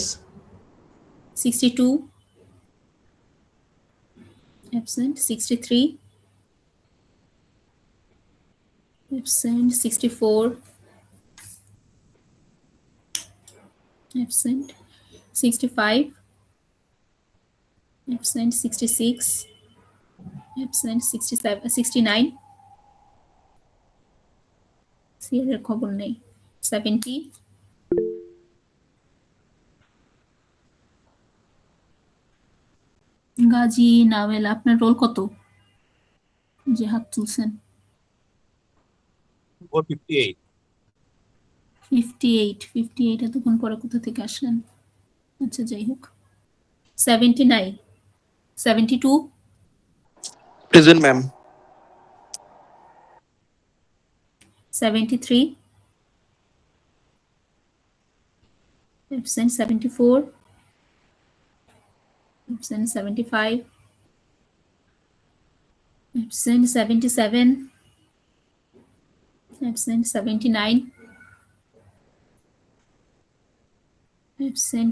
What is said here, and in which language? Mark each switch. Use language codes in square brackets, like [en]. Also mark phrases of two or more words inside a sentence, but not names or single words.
[en] 62, absent 63, absent 64, absent 65, absent 66, absent 67, 69, [bn] সিয়ারের খবর নেই, 70, গাজী নাওয়েল। আপনার রোল কত যে হাত তুলছেন? ও 58। 58 এতক্ষণ পরে কোথা থেকে আসলেন? আচ্ছা, যাই হোক। 79, 72, [en] Present, ma'am. 73, absent 74, absent 75, absent 77, absent 79, absent